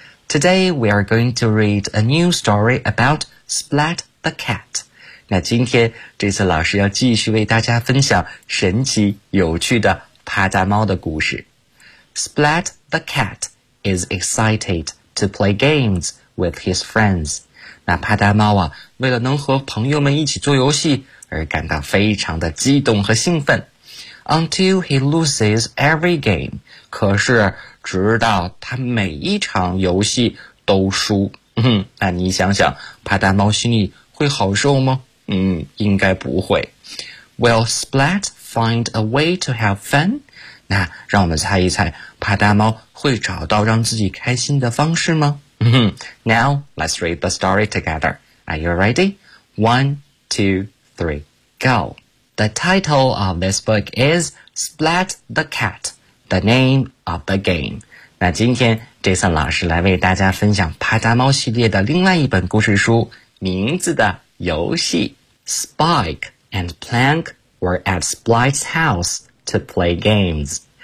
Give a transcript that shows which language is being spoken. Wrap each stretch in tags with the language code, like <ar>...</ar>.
<en>Today we are going to read a new story about Splat the Cat.</en> <zh>那今天这次老师要继续为大家分享神奇有趣的啪嗒猫的故事。</zh> <en>Splat the cat is excited to play games with his friends.</en> <zh>那啪嗒猫啊，为了能和朋友们一起做游戏而感到非常的激动和兴奋。</zh> <en>Until he loses every game.</en> <zh>可是直到他每一场游戏都输。那你想想啪嗒猫心里会好受吗？应该不会。</zh> <en>Will Splat find a way to have fun?</en> <zh>那让我们猜一猜，啪嗒猫会找到让自己开心的方式吗？</zh> <en>Now, let's read the story together. Are you ready? One, two, three, go. The title of this book is Splat the Cat, The Name of the Game.</en> <zh>那今天 Jason 老师来为大家分享啪嗒猫系列的另外一本故事书，名字的游戏。</zh> <en>Spike and Plank were at Splat's house to play games.</en>